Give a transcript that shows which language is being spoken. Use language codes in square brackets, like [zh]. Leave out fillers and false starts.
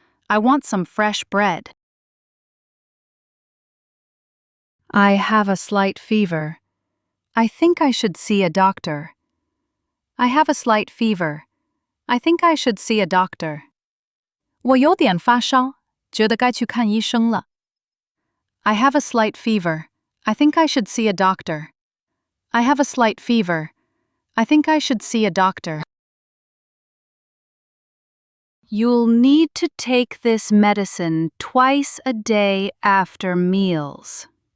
[en] I want some fresh bread. I have a slight fever. I think I should see a doctor. I have a slight fever. I think I should see a doctor. [zh] 我有点发烧，觉得该去看医生了。 [en] I have a slight fever. I think I should see a doctor. I have a slight fever. I think I should see a doctor. You'll need to take this medicine twice a day after meals.